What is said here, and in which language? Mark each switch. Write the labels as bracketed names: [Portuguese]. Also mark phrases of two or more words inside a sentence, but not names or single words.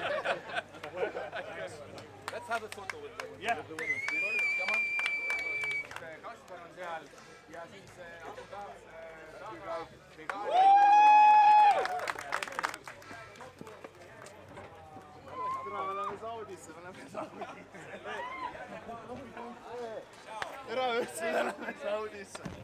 [English] Let's have a photo with them. Yeah. Come on. [Estonian] Kaspar on seal ja siis Abu Me läheme Saudisse. Tere üldse, me läheme Saudisse.